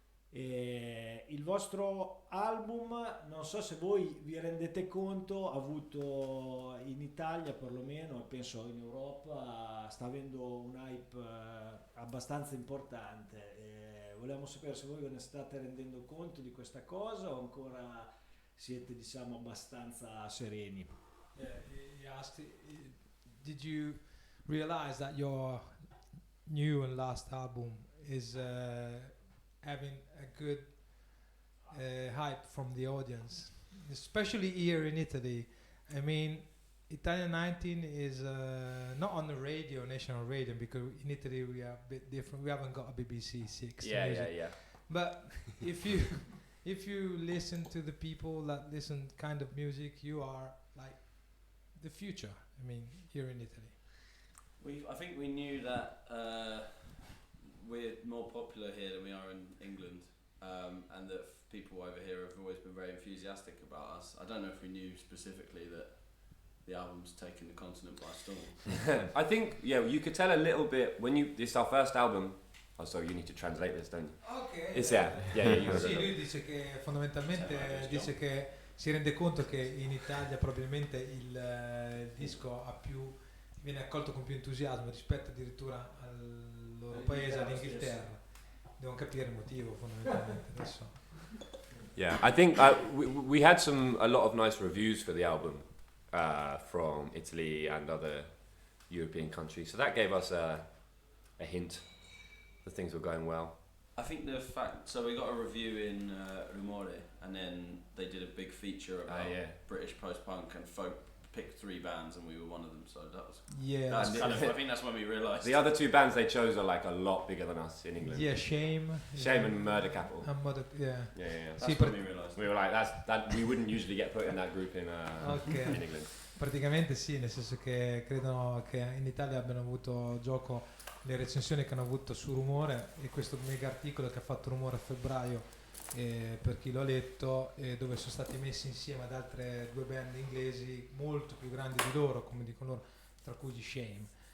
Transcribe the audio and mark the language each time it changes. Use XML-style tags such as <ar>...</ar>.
<it>Il vostro album, non so se voi vi rendete conto, ha avuto in Italia perlomeno, e penso in Europa, sta avendo un hype abbastanza importante. Volevamo sapere se voi ve ne state rendendo conto di questa cosa o ancora siete, diciamo, abbastanza sereni.</it> <en>He asked, did you realize that your new and last album is having a good hype from the audience, especially here in Italy? I mean, Italian90 is not on the radio, national radio, because in Italy we are a bit different. We haven't got a BBC 6. Yeah. But if you listen to the people that listen kind of music, you are like the future. I mean, here in Italy. I think we knew that we're more popular here than we are in England, and that people over here have always been very enthusiastic about us. I don't know if we knew specifically that the album's taken the continent by storm. I think, you could tell a little bit when this is our first album. Oh, sorry, you need to translate this, don't you? Ok. You</en> <it>Sì, lui dice che fondamentalmente dice che si rende conto che in Italia probabilmente il disco viene accolto con più entusiasmo rispetto addirittura al loro paese, all'Inghilterra. Devono capire il motivo fondamentalmente adesso.</it> <en>Yeah, I think we had a lot of nice reviews for the album from Italy and other European countries, so that gave us a hint that things were going well. I think the fact, so we got a review in Rumore, and then they did a big feature about British post-punk and folk, picked 3 bands and we were one of them, so that was that's kind of, I think that's when we realised. The other 2 bands they chose are like a lot bigger than us in England. Yeah, Shame And Murder Capital. Yeah. That's when we realised. We were like, that we wouldn't usually get put in that group in England.</en> <it>Praticamente sì, nel senso che credono che in Italia abbiano avuto gioco le recensioni che hanno avuto su Rumore, e questo mega articolo che ha fatto Rumore a febbraio, per chi l'ha letto, dove sono stati messi insieme ad altre 2 band inglesi molto più grandi di loro, come dicono loro, tra cui gli Shame.</it>